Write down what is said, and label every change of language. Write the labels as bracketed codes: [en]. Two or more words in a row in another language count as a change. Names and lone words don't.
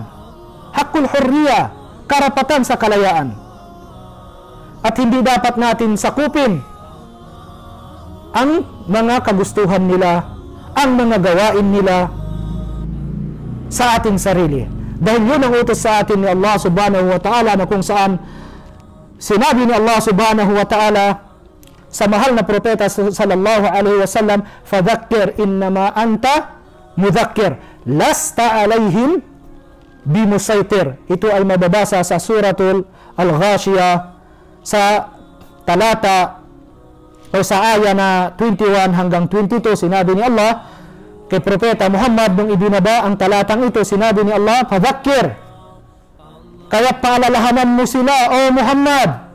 [ar] حق الحرية, [tl] karapatan sa kalayaan. At hindi dapat natin sakupin ang mga kagustuhan nila, ang mga gawain nila sa ating sarili. Dahil yun ang utos sa atin ni Allah [ar] سبحانه وتعالى [tl] na kung saan sinabi ni Allah [ar] سبحانه وتعالى [tl] sa mahal na propeta [ar] صلى الله عليه وسلم فذكر إنما أنت مذكر لست عليهم بمصيطر. [tl] Ito ay mababasa sa suratul Al-Ghashiyah sa talata o sa aya na 21 hanggang 22. Sinabi ni Allah kay propeta Muhammad nung ibinaba ang talatang ito, sinabi ni Allah, fadhakkir, kaya paalalahanan mo sila, o Muhammad.